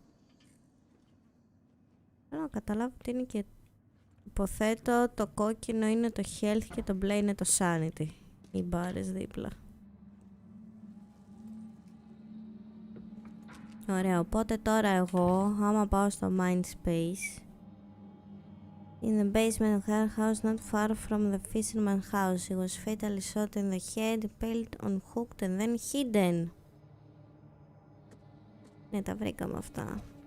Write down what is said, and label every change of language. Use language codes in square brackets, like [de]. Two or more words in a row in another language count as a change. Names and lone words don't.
[el] Θέλω να καταλάβω τι είναι και... Υποθέτω το κόκκινο είναι το health και το μπλε είναι το sanity. Οι μπάρες δίπλα. Ωραία, οπότε τώρα εγώ, άμα πάω στο [en] mind space... In the basement of her house, not far from the fisherman's house, he was fatally shot in the head, impaled on hooked and then hidden. [el] Ναι, τα βρήκαμε αυτά.